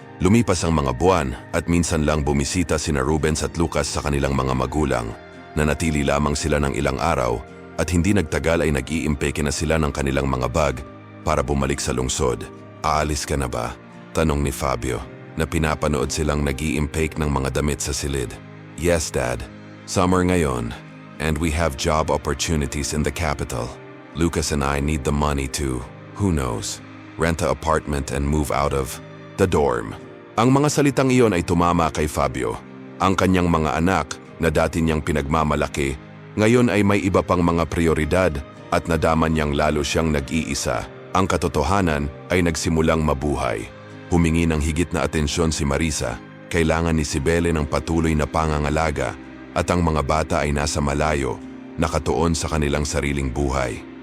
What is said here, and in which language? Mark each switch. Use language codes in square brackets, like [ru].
[tl] Lumipas ang mga buwan at minsan lang bumisita sina Rubens at Lucas sa kanilang mga magulang. Nanatili lamang sila ng ilang araw at hindi nagtagal ay nag-iimpeke na sila ng kanilang mga bag para bumalik sa lungsod. Aalis ka na ba? Tanong ni Fabio na pinapanood silang nag-iimpake ng mga damit sa silid. [en] Yes, Dad. Summer [tl] ngayon [en] and we have job opportunities in the capital. Lucas and I need the money to, who knows, rent an apartment and move out of the dorm. [tl] Ang mga salitang iyon ay tumama kay Fabio. Ang kanyang mga anak na dati niyang pinagmamalaki, ngayon ay may iba pang mga prioridad at nadaman niyang lalo siyang nag-iisa. Ang katotohanan ay nagsimulang mabuhay. Humingi ng higit na atensyon si Marisa, kailangan ni Cibele ng patuloy na pangangalaga at ang mga bata ay nasa malayo, nakatuon sa kanilang sariling buhay.